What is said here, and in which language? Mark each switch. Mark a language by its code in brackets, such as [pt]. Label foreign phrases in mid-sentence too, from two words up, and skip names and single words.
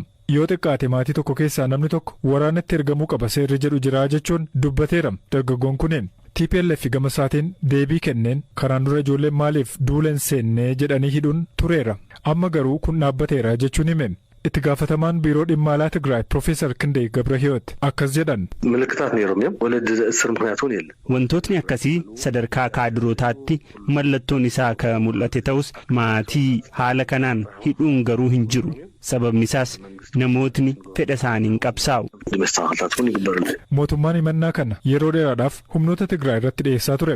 [om] Yoo xiqqaate maatii tokko keessaa namni tokko waraanatti ergamuu qaba seerri jedhu jira jechuun dubbateera dargaggoon kunneen. TPLF gama isaatiin deebii kenneen karaan dura ijoolleen maaliif duula hin seennee jedhanii hidhuun tureera. Amma garuu kun dhaabbateera jechuun hime. itti gaafatamaan biiroo dhimma alaa Tigraay Profeesar Kindee Gabrahiyoot akkas jedhan. [ti] ምልክታት ነይሮም ወለድ እስር ምክንያቱን የለ [om] wantootni akkasii sadarkaa kaadrootaatti mallattoon isaa ka mul'ate ta'us maatii haala kanaan hidhuun garuu hin jiru. sababni isaas namootni fedha isaaniin qabsaa'u. mootummaan himannaa kana yeroo dheeraadhaaf humnoota Tigraay irratti dhiyeessaa ture.